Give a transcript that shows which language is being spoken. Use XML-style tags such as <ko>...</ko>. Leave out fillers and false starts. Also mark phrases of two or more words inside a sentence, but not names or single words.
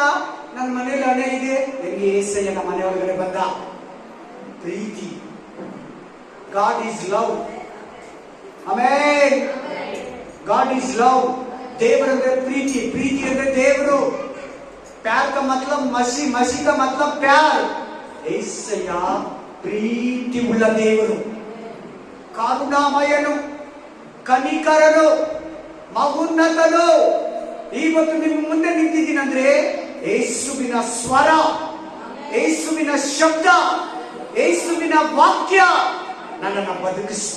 <kn>ನನ್ನ ಮನೆಯಲ್ಲಿ ಹಣೆ ಇದೆ. ಹೆಂಗೆ ಏಸಯ್ಯ ನಮ್ಮ ಮನೆ ಒಳಗಡೆ ಬಂದ?</kn> <en>ಪ್ರೀತಿ. God is love. ಆಮೆನ್. God is love.</en> <kn>ದೇವರಂದ್ರೆ ಪ್ರೀತಿ, ಪ್ರೀತಿ ಅಂದ್ರೆ ದೇವರು.</kn> <hi>ಪ್ಯಾರ್ का मतलब मसी, मसी का मतलब प्यार.</hi> <kn>ಏಸಯ್ಯ ಪ್ರೀತಿ ಉಳ್ಳ ದೇವರು, ಕರುಣಾಮಯನು, ಕನಿಕರನು, ಮಹೋನ್ನತನು. ಇವತ್ತು ನಿಮ್ಮ ಮುಂದೆ ನಿಂತಿದ್ದೀನಂದ್ರೆ ಯೇಸುವಿನ ಸ್ವರ, ಯೇಸುವಿನ ಶಬ್ದ, ಯೇಸುವಿನ ವಾಕ್ಯ ನನ್ನನ್ನು ಬದುಕಿಸ್ತು.</kn>